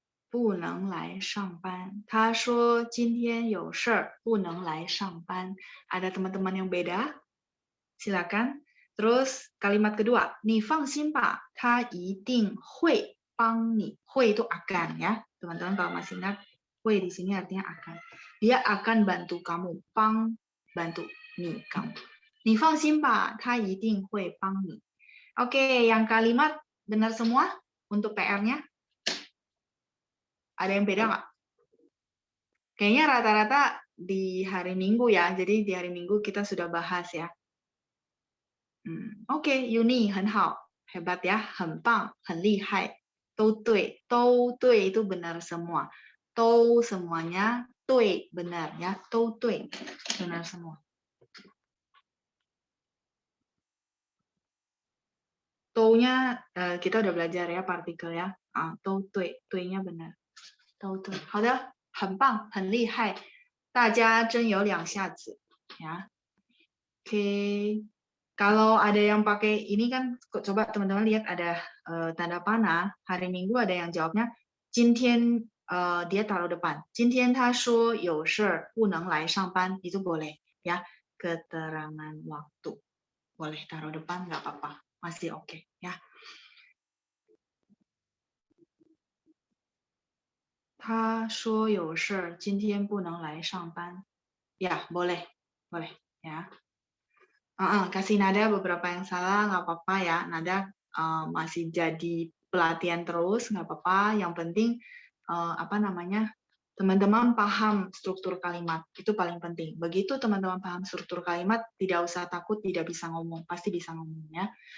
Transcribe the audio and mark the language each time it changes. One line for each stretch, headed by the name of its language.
Chinese: 不能来上班。他说今天有事儿，不能来上班。
Indonesian: Ada teman-teman yang beda? Silakan. Terus kalimat kedua,
Chinese: 你放心吧，他一定会帮你。
Indonesian: 会itu akan ya, teman-teman kalau masih ingat, 会 di sini artinya akan. Dia akan bantu kamu, 帮 bantu ni kamu.
Chinese: 你放心吧，他一定会帮你。
Indonesian: Oke, yang kalimat benar semua untuk PR-nya? Ada yang beda nggak? Kayaknya rata-rata di hari Minggu ya, jadi di hari Minggu kita sudah bahas ya. Oke, Yuni, 很好, hebat ya,
Chinese: 很棒, 很厉害, 都对
Indonesian: itu benar semua. 都 semuanya, 对 benar ya,
Chinese: 都对
Indonesian: benar semua. 都nya kita udah belajar ya partikel ya, 都对 对nya benar.
Chinese: 都对，好的，很棒，很厉害，大家真有两下子呀。OK，
Indonesian: Kalau ada yang pakai ini kan, coba teman-teman lihat ada tanda panah. Hari Minggu ada yang jawabnya 今天 dia taruh depan.
Chinese: 今天他说有事不能来上班
Indonesian: itu boleh ya. Keterangan waktu boleh taruh depan nggak apa-apa, masih oke ya.
Chinese: 他说有事今天不能来上班
Indonesian: ya boleh ya. Kasih nada beberapa yang salah nggak apa-apa ya, nada masih jadi pelatihan terus nggak apa-apa. Yang penting apa namanya, teman-teman paham struktur kalimat, itu paling penting. Begitu teman-teman paham struktur kalimat, tidak usah takut tidak bisa ngomong, pasti bisa ngomong ya.